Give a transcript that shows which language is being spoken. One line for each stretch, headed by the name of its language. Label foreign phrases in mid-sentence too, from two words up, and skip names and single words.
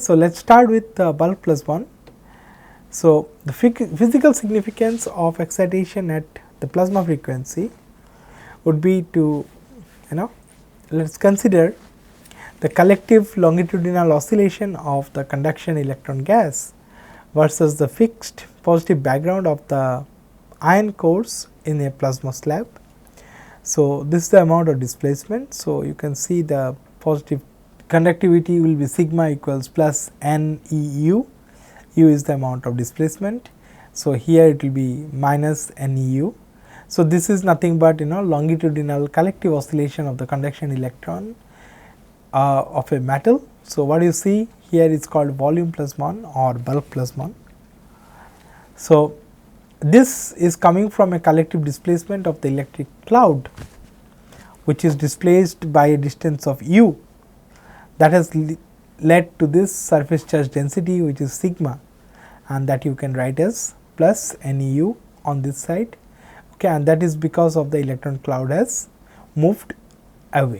English: So, let us start with the bulk plasmon. So, the physical significance of excitation at the plasma frequency would be to let us consider the collective longitudinal oscillation of the conduction electron gas versus the fixed positive background of the ion cores in a plasma slab. So, this is the amount of displacement. So, you can see the positive conductivity will be sigma equals plus n e u, u is the amount of displacement. So, here it will be minus n e u. So, this is nothing but longitudinal collective oscillation of the conduction electron of a metal. So, what you see here is called volume plasmon or bulk plasmon. So, this is coming from a collective displacement of the electric cloud, which is displaced by a distance of u, that has led to this surface charge density, which is sigma, and that you can write as plus NEU on this side, okay, and that is because of the electron cloud has moved away.